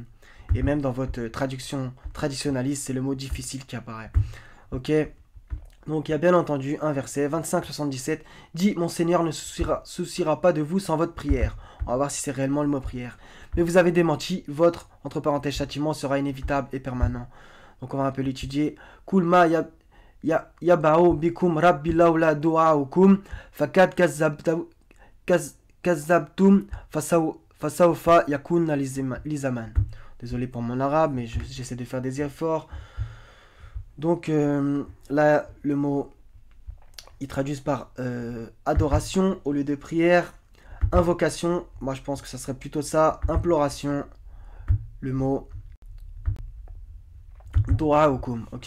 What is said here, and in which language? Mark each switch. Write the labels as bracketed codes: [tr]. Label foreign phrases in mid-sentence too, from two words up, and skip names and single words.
[fr] Et même dans votre traduction traditionnaliste, c'est le mot difficile qui apparaît. Ok? Donc, il y a bien entendu un verset, 25-77, dit: Mon Seigneur ne souciera pas de vous sans votre prière. On va voir si c'est réellement le mot prière. Mais vous avez démenti, votre, entre parenthèses, châtiment sera inévitable et permanent. Donc, on va un peu l'étudier. [ar] قل ما يعبأ بكم ربي لولا دعاؤكم فقد كذبتم فسوف يكون لزاما. [fr] Désolé pour mon arabe, mais j'essaie de faire des efforts. Donc là, le mot, ils traduisent par adoration au lieu de prière. Invocation, moi je pense que ça serait plutôt ça. Imploration, le mot du'aukum, ok?